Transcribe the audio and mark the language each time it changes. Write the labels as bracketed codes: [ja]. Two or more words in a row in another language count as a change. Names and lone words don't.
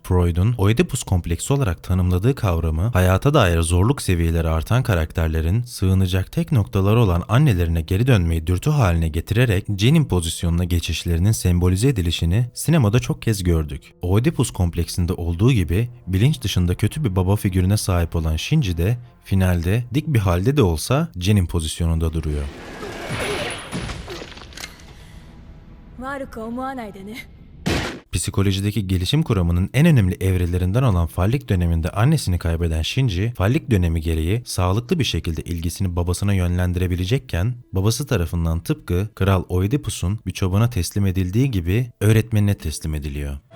[tr] Freud'un Oedipus kompleksi olarak tanımladığı kavramı, hayata dair zorluk seviyeleri artan karakterlerin sığınacak tek noktaları olan annelerine geri dönmeyi dürtü haline getirerek cenin pozisyonuna geçişlerinin sembolize edilişini sinemada çok kez gördük. Oedipus kompleksinde olduğu gibi bilinç dışında kötü bir baba figürüne sahip olan Shinji de finalde dik bir halde de olsa cenin pozisyonunda duruyor. [ja] 悪く思わないでね。 [tr] Psikolojideki gelişim kuramının en önemli evrelerinden olan fallik döneminde annesini kaybeden Shinji, fallik dönemi gereği sağlıklı bir şekilde ilgisini babasına yönlendirebilecekken, babası tarafından tıpkı Kral Oedipus'un bir çobana teslim edildiği gibi öğretmenine teslim ediliyor.